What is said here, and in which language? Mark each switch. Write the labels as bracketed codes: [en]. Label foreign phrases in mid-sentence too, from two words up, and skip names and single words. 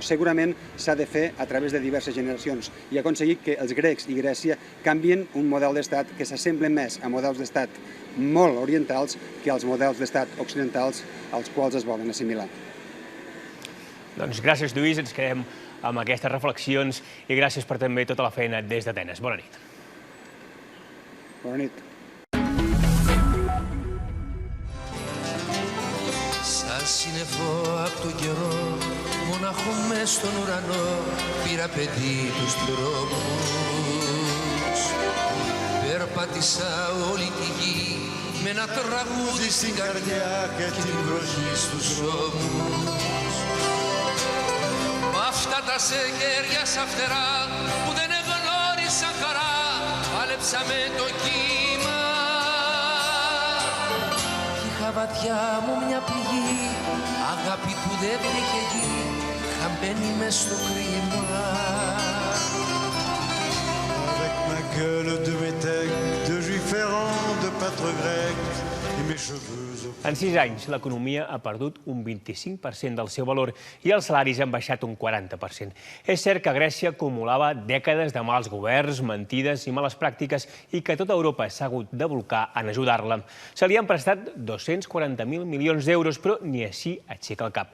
[ca] Segurament s'ha de fer a través de diverses generacions i aconseguir que els grecs i Grècia canvien un model d'estat que s'assembla més a models d'estat molt orientals que als models d'estat occidentals als quals es volen assimilar. Doncs gràcies, Lluís, ens quedem amb aquestes reflexions i gràcies per també tota la feina des d'Atenes. Bona nit. Bona nit. [el] Σαν σύννεφο απ' τον καιρό, μονάχο μες στον ουρανό, πήρα παιδί τους δρόμους. Περπάτησα όλη τη γη, με ένα τραγούδι στην καρδιά και την βροχή στους ώμους. Μ' αυτά τα σεγέρια σαν φτερά, που δεν εγνώρισαν χαρά, πάλεψα με το κύμα. Είχα βαθιά μου μια πληγή, αγάπη που δεν βρήκε γη, χαμένη μες στο κρίμα. [fr] Avec ma gueule de métèque, de juif errant, de pâtre grec, et mes cheveux... [ca] En 6 anys, l'economia ha perdut un 25% del seu valor i els salaris han baixat un 40%. És cert que Grècia acumulava dècades de mals governs, mentides i males pràctiques i que tota Europa s'ha hagut de bolcar en ajudar-la. Se li han prestat 240.000 milions d'euros, però ni així aixeca el cap.